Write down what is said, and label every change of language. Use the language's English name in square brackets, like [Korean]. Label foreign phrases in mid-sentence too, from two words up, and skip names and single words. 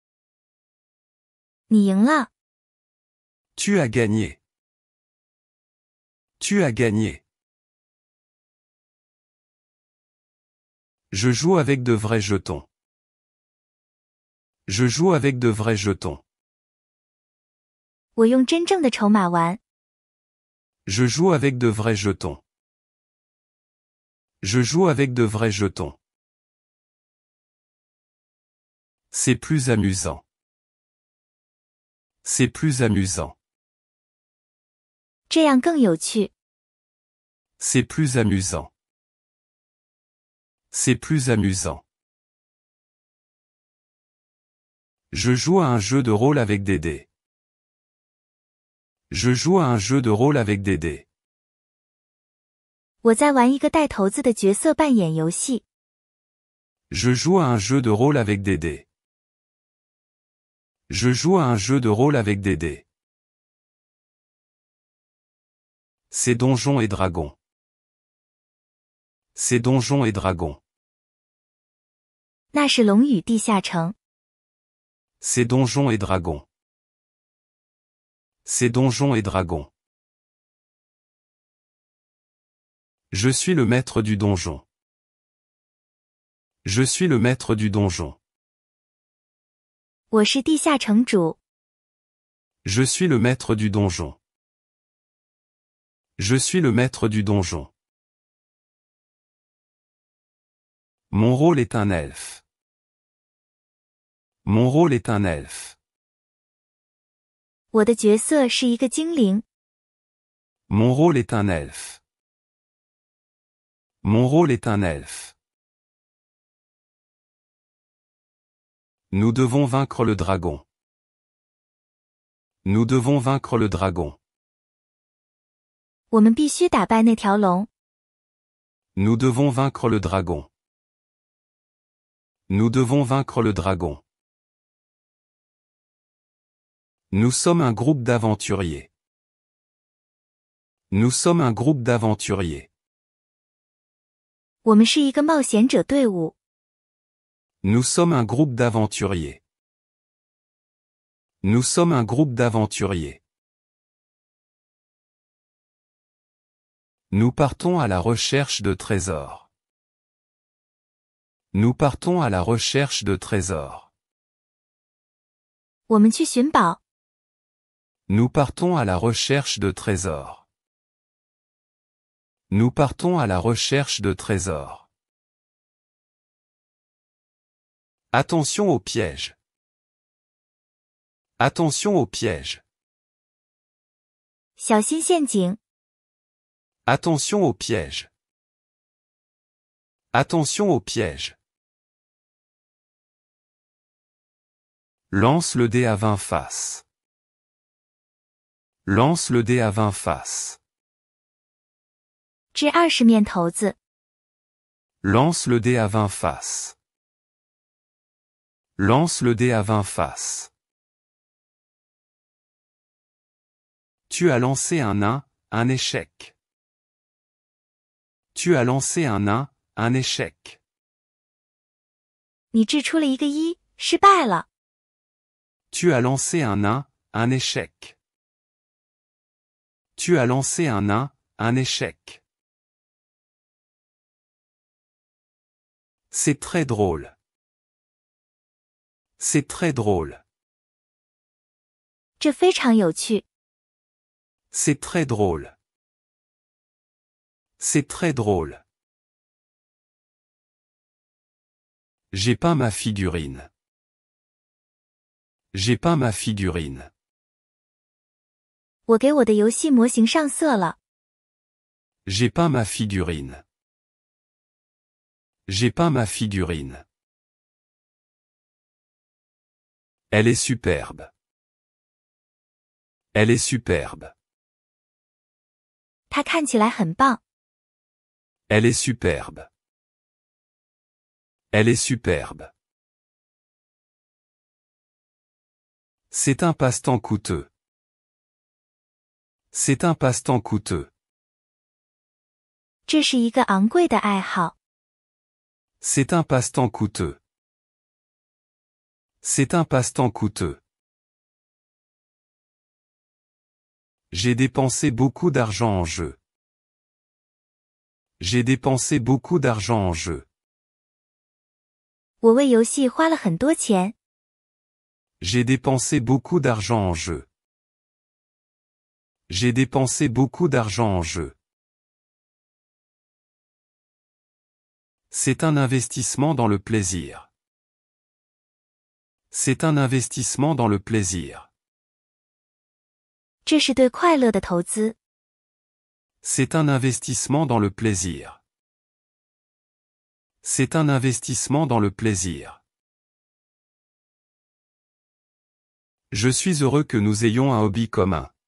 [Chinese] 你赢了。 [French] Tu as gagné. Tu as gagné. Je joue avec de vrais jetons. Je joue avec de vrais jetons. [Chinese] 我用真正的筹码玩。 [French] Je joue avec de vrais jetons. Je joue avec de vrais jetons. C'est plus amusant. C'est plus amusant. [Chinese] 这样更有趣。 [French] C'est plus amusant. C'est plus amusant. Je joue à un jeu de rôle avec des dés. Je joue à un jeu de rôle avec des dés. [Chinese] 我在玩一个带骰子的角色扮演游戏。 [French] Je joue à un jeu de rôle avec des dés. Je joue à un jeu de rôle avec des dés. C'est Donjons et Dragons. C'est Donjons et Dragons. [Chinese] 那是龙与地下城。 [French] C'est Donjons et Dragons. C'est Donjons et Dragons. Je suis le maître du donjon. Je suis le maître du donjon. [Chinese] 我是地下城主。 [French] Je suis le maître du donjon. Je suis le maître du donjon. Mon rôle est un elfe. Mon rôle est un elfe. [Chinese] 我的角色是一个精灵。 [French] Mon rôle est un elfe. Mon rôle est un elfe. Nous devons vaincre le dragon. Nous devons vaincre le dragon. [Chinese] 我们必须打败那条龙。 [French] Nous devons vaincre le dragon. Nous devons vaincre le dragon. Nous sommes un groupe d'aventuriers. Nous sommes un groupe d'aventuriers. [Chinese] 我们是一个冒险者队伍。 [French] Nous sommes un groupe d'aventuriers. Nous sommes un groupe d'aventuriers. Nous partons à la recherche de trésors. Nous partons à la recherche de trésors. [Chinese] 我们去寻宝。 [French] Nous partons à la recherche de trésors. Nous partons à la recherche de trésors. Attention au piège. Attention au piège. [Chinese] 小心陷阱。 [French] Attention au piège. Attention au piège. Lance le dé à 20 faces. Lance le dé à 20 faces. [Chinese] 掷20面骰子。 [French] Lance le dé à 20 faces. Lance le dé à 20 faces. Tu as lancé un nain, un échec. Tu as lancé un nain, un échec. [Chinese] 你掷出了一个1，失败了。 [French] Tu as lancé un nain, un échec. Tu as lancé un nain, un échec. C'est très drôle. C'est très drôle. [Chinese] 这非常有趣。 [French] C'est très drôle. C'est très drôle. J'ai peint ma figurine. J'ai peint ma figurine. [Chinese] 我给我的游戏模型上色了。 [French] J'ai peint ma figurine. J'ai peint ma figurine. Elle est superbe. Elle est superbe. [Chinese] 它看起来很棒。 [French] Elle est superbe. Elle est superbe. C'est un passe-temps coûteux. C'est un passe-temps coûteux. [Chinese] 这是一个昂贵的爱好。 [French] C'est un passe-temps coûteux. C'est un passe-temps coûteux. J'ai dépensé beaucoup d'argent en jeu. J'ai dépensé beaucoup d'argent en jeu. [Chinese] 我为游戏花了很多钱。 [French] J'ai dépensé beaucoup d'argent en jeu. J'ai dépensé beaucoup d'argent en jeu. C'est un investissement dans le plaisir. C'est un investissement dans le plaisir. [Chinese] 这是对快乐的投资。 [French] C'est un investissement dans le plaisir. C'est un investissement dans le plaisir. Je suis heureux que nous ayons un hobby commun.